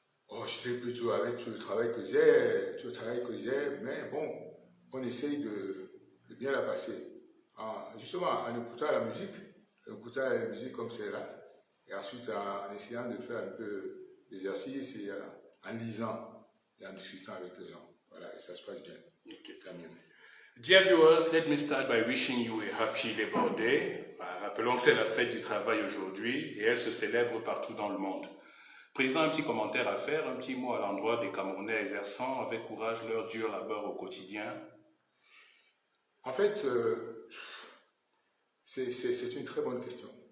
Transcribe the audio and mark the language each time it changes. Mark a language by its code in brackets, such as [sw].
[fr] Oh, je sais plutôt avec tout le travail que j'ai, mais bon, on essaye de bien la passer. Justement, en écoutant la musique comme celle-là, et ensuite en essayant de faire un peu d'exercice et en lisant et en discutant avec les gens. Voilà, et ça se passe bien. Okay. Tant mieux. [en] Dear viewers, let me start by wishing you a happy Labor Day. [fr] Rappelons que c'est la fête du travail aujourd'hui et elle se célèbre partout dans le monde. Président, un petit commentaire à faire, un petit mot à l'endroit des Camerounais exerçant avec courage leur dur labeur au quotidien. En fait, c'est une très bonne question.